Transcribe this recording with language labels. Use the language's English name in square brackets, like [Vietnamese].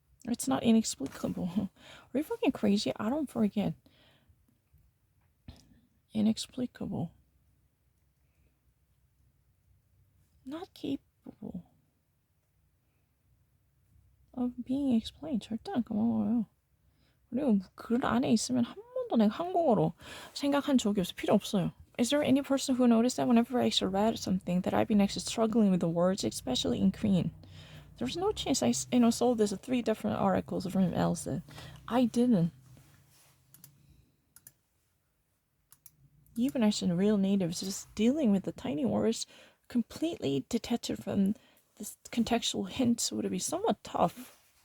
[English] It's not inexplicable. Are you fucking crazy? I don't forget. Inexplicable. Not capable of being explained. [Korean] 절대 안 까먹어요. 그리고 글 안에 있으면 한 번도 내가 한국어로 생각한 적이 없어. 필요 없어요. [English] Is there any person who noticed that whenever I read something that I've been actually struggling with the words, especially in Korean? There's no chance I sold this 3 different articles from Elsa. I didn't. Even as a real natives, just dealing with the tiny words completely detached from the contextual hints would be somewhat tough.